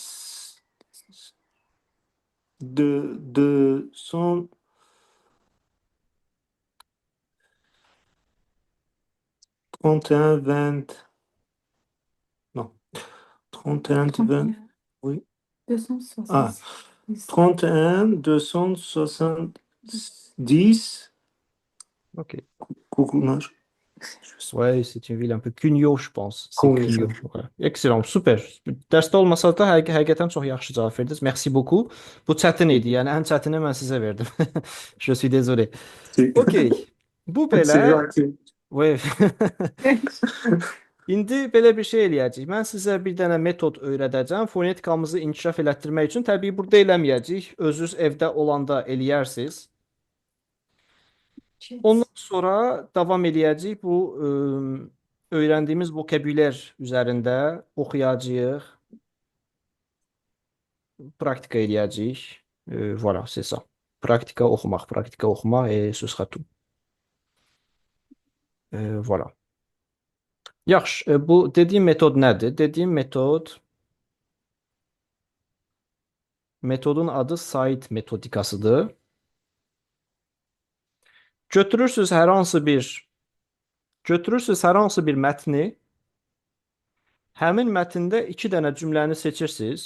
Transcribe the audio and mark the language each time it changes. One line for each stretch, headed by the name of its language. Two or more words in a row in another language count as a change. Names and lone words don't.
French: 200 31 20 non 31 20 oui 31 270 Ok.
Azerbaijani: Google'lar
French: Ouais, c'est une ville un peu Cunyo, je pense. C'est Konya. Cunyo. Ouais. Excellent, super.
Azerbaijani: Dərsdə olmasa da həqiqətən çox yaxşı cavab verdiniz.
French: Merci beaucoup.
Azerbaijani: Bu çətin idi. Yəni ən çətini mən sizə verdim.
French: Je suis désolé. OK. Bu C'est
Azerbaijani: belə.
French: gentil. Ouais.
Azerbaijani: İndi belə bir şey eləyəcəyik. Mən sizə bir dənə metod öyrədəcəm. Fonetikamızı inkişaf elətdirmək üçün. Təbii burada eləməyəcəyik. Özünüz evdə olanda eləyərsiniz. Ondan sonra davam eləyəcəyik. Bu öyrəndiyimiz vokabüler üzərində oxuyacağıq, praktika eləyəcəyik.
French: Voilà, c'est ça.
Azerbaijani: Praktika oxumaq
French: et ce sera tout. Voilà.
Azerbaijani: Yaxşı, bu dediyim metod nədir? Dediyim metodun adı site metodikasıdır. Götürürsüz hər hansı bir mətni, həmin mətndə 2 dənə cümləni seçirsiniz.